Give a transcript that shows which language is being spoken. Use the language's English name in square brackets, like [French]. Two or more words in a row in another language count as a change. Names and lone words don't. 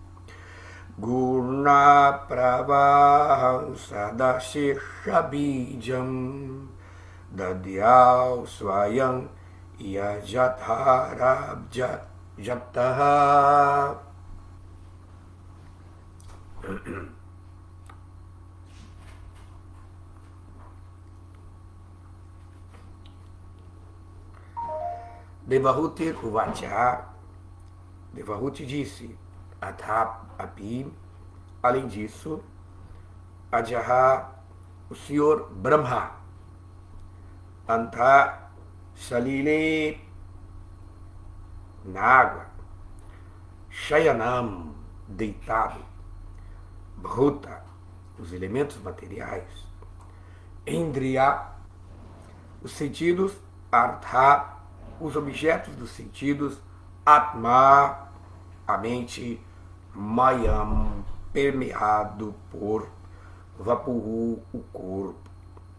[Sanskrit] Gurna Pravaham Sadasheshabijam Dadyao Swayam Yajatharabjataha. Devahuti Uvacha. [Portuguese] Devahuti disse, Athapi, além disso, Ajaha, o senhor Brahma, [Sanskrit] Anta Salile, [Portuguese] na água, Shayanam, deitado, Bhuta, os elementos materiais, Indriya, os sentidos, Artha, os objetos dos sentidos, Atma, a mente, Mayam, permeado por Vapuhu, o corpo.